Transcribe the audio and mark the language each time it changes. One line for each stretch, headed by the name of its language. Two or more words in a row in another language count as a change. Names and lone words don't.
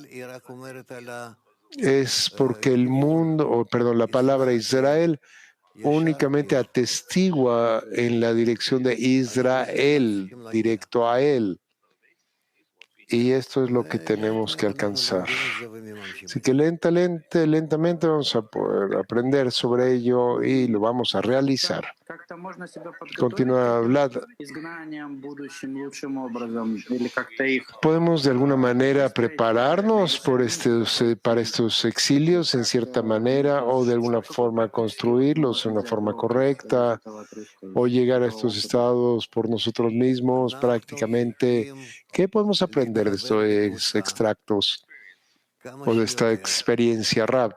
Spanish: Es porque el mundo, la palabra Israel únicamente atestigua en la dirección de Israel, directo a Él. Y esto es lo que tenemos que alcanzar. Así que lentamente vamos a poder aprender sobre ello y lo vamos a realizar.
Russian: Как-то можно себя подготовить
Spanish: Continúa Vlad.
Russian: к изгнаниям будущим лучшим образом, или как-то их
Spanish: ¿Podemos de alguna manera prepararnos para estos exilios en cierta manera o de alguna forma construirlos de una forma correcta o llegar a estos estados por nosotros mismos prácticamente? ¿Qué podemos aprender de estos extractos o de esta experiencia RAP?